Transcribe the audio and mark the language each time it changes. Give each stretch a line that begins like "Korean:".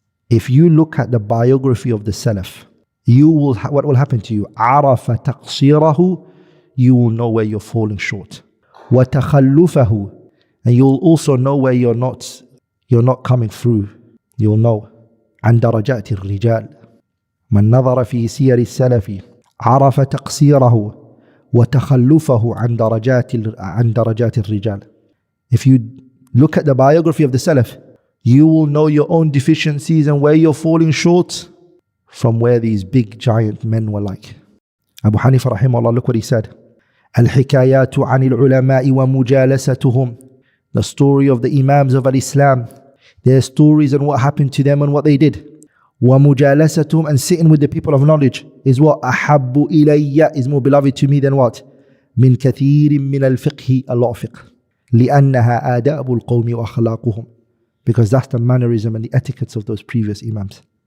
English: If you look at the biography of the Salaf, you will, what will happen to you?
Arabic: عرف تقصيره.
English: You will know where you're falling short.
Arabic: وتخلفه.
English: And you'll also know where you're not coming through. You'll know.
Arabic: عن درجات الرجال. من نظر في سير السلف عرف تقصيره وتخلفه عن درجات الرجال.
English: If you look at the biography of the Salaf, you will know your own deficiencies and where you're falling short from where these big giant men were like. Abu Hanifa rahimahullah, look what he said.
Arabic: الحكايات عن العلماء ومجالستهم.
English: The story of the imams of al-Islam, their stories and what happened to them and what they did.
Arabic: وَمُجَالَسَتُهُمْ,
English: and sitting with the people of knowledge is what?
Arabic: أَحَبُّ إِلَيَّ,
English: is more beloved to me than what?
Arabic: مِنْ كَثِيرٍ مِنَ الْفِقْهِ,
English: a lot of fiqh.
Arabic: لِأَنَّهَا آدَابُ الْقَوْمِ وَأَخْلَاقُهُم,
English: because that's the mannerism and the etiquettes of those previous imams.